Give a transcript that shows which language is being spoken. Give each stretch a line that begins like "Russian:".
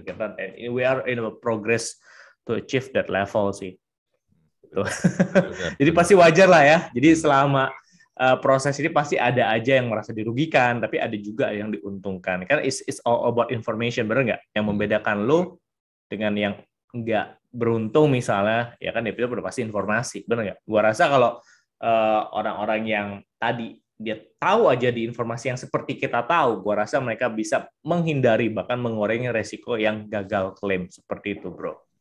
English: Kita we are in a progress to achieve that level sih.
Indonesian: Gitu. Bener, bener, Jadi bener. pasti wajar lah ya. Jadi selama proses ini pasti ada aja yang merasa dirugikan, tapi ada juga yang diuntungkan.
English: Kan it's all about information, bener nggak?
Indonesian: Yang Hmm. membedakan lo dengan yang nggak beruntung misalnya, ya kan itu udah pasti informasi, bener nggak? Gua rasa kalau orang-orang yang tadi dia tahu aja di informasi yang seperti kita tahu, gua rasa mereka bisa menghindari bahkan mengurangi resiko yang gagal klaim seperti itu, bro.